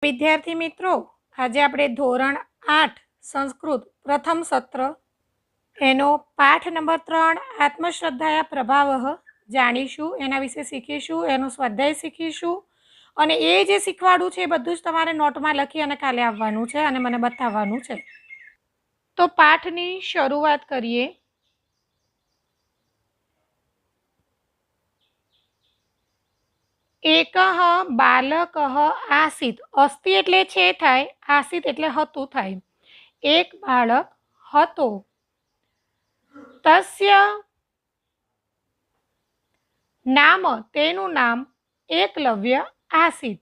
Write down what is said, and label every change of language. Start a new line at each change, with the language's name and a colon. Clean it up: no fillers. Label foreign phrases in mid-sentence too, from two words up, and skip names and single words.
Gujarati: વિદ્યાર્થી મિત્રો, આજે આપણે ધોરણ 8 સંસ્કૃત પ્રથમ સત્ર એનો પાઠ નંબર 3 આત્મશ્રદ્ધાયા પ્રભાવઃ જાણીશું, એના વિશે શીખીશું, એનું સ્વાધ્યાય શીખીશું અને એ જે શીખવાડું છે એ બધું જ તમારે નોટમાં લખી અને કાલે આવવાનું છે અને મને બતાવવાનું છે। તો પાઠની શરૂઆત કરીએ।
Sanskrit: एकः बालकः आसीत्।
Gujarati: અસ્તિ એટલે છે થાય, આસીત્ એટલે હતું થાય। એક બાળક હતો।
Sanskrit: तस्य नाम,
Gujarati: તેનું નામ એકલવ્ય आसीत्।